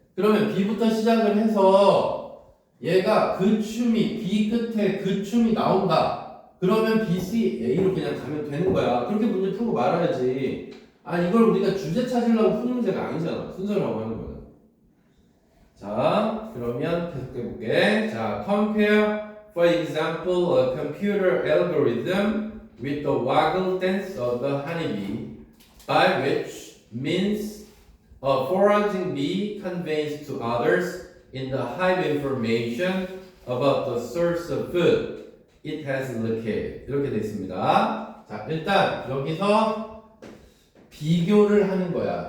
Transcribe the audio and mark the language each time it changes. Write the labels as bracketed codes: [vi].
[ko] 그러면 B부터 시작을 해서 얘가 그 춤이, B 끝에 그 춤이 나온다. 그러면 B, C, A로 그냥 가면 되는 거야. 그렇게 문제 풀고 말아야지. 아, 이걸 우리가 주제 찾으려고 푸는 문제가 아니잖아. 순서라고 하는 거는. 자, 그러면 계속해볼게. [en] 자, compare, for example, a computer algorithm with the waggle dance of the honeybee, by which means a foraging bee conveys to others in the hive information about the source of food it has located. [ko] 이렇게 되어 있습니다. 자, 일단 여기서 비교를 하는 거야.